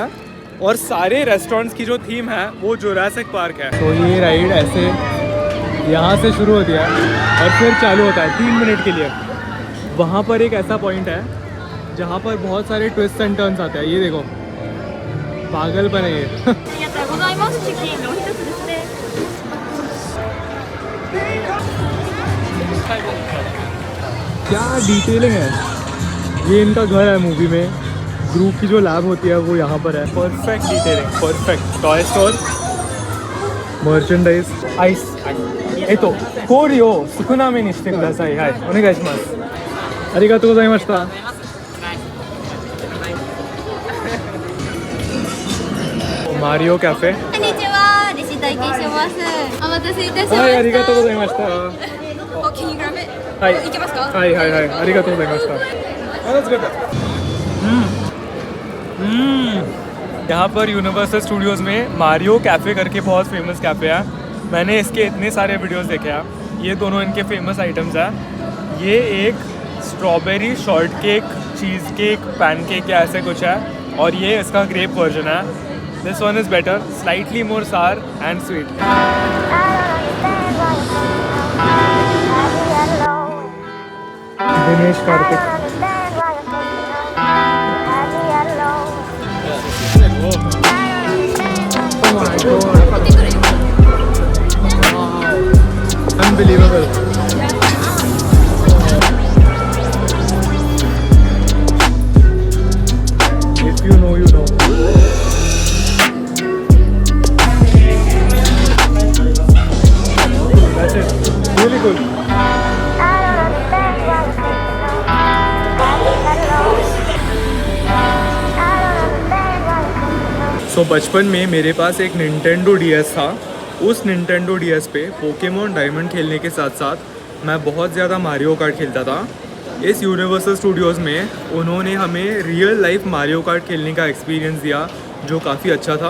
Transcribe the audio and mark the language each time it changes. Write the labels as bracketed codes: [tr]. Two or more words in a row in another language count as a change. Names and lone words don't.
[hi] और सारे रेस्टोरेंट्स की जो थीम है वो जुरासिक पार्क है। तो ये राइड ऐसे यहाँ से शुरू होती है और फिर चालू होता है 3 मिनट के लिए। वहाँ पर एक ऐसा पॉइंट है जहाँ पर बहुत सारे [en] twist and turns [hi] आते हैं। ये देखो पागलपन है ये। [ja] ありがとうございます。チキンのお一つですね。 [hi] क्या डिटेलिंग है। ये इनका घर है मूवी में। ग्रुप की जो लैब होती है वो यहाँ पर है। [en] perfect detailing, perfect. toy store, merchandise, ice. [ja] तो कोरी を少なめにしてください。はい、お願いします。ありがとうございました。マリオカフェ。こんにちは。レシート拝見します。お待たせいたしました。はい、ありがとうございました。お気に入られ。はい、行けますか？はいはいはい、ありがとうございました。 [hi] यहाँ पर यूनिवर्सल स्टूडियोज़ में मारियो कैफ़े करके बहुत [en] famous cafe [hi] है। मैंने इसके इतने सारे वीडियोस देखे हैं। ये दोनों इनके [en] famous items [hi] हैं। ये एक [en] strawberry short cake, cheese cake, pan cake [hi] या ऐसे कुछ है और ये इसका [en] grape version [hi] है। [en] this one is better, slightly more sour and sweet. दिनेश कार्तिक। Unbelievable. If you know, you know. That's it. Really good. [hi] So बचपन में मेरे पास एक निंटेंडो DS था। उस निंटेंडो DS पे पोकेमॉन डायमंड खेलने के साथ साथ मैं बहुत ज़्यादा मारियो कार्ट खेलता था। इस यूनिवर्सल स्टूडियोज़ में उन्होंने हमें [en] real life [hi] मारियो कार्ट खेलने का एक्सपीरियंस दिया जो काफ़ी अच्छा था।